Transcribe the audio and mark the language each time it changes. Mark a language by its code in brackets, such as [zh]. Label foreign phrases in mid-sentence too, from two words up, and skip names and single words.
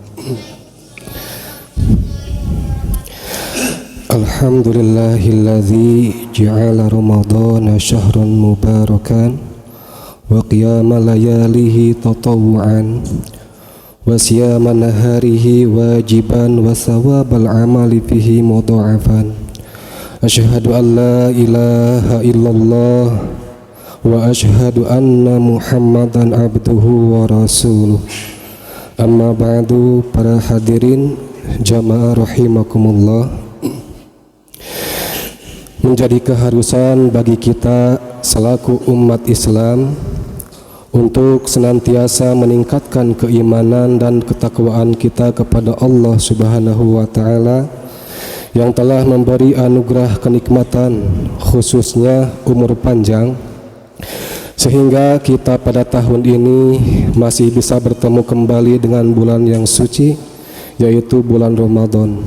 [ar] الحمد لله الذي جعل رمضان شهرا مباركا وقيام لياليه تطوعا وصيام نهاره واجبا وثواب العمل فيه مضاعفا. أشهد أن لا إله إلا الله وأشهد أن محمدا عبده ورسوله. أما بعد, [id] para hadirin jamaah rahimakumullah. Menjadi keharusan bagi kita selaku umat Islam untuk senantiasa meningkatkan keimanan dan ketakwaan kita kepada Allah [ar] سبحانه وتعالى [id] yang telah memberi anugerah kenikmatan, khususnya umur panjang, sehingga kita pada tahun ini masih bisa bertemu kembali dengan bulan yang suci, yaitu bulan Ramadan.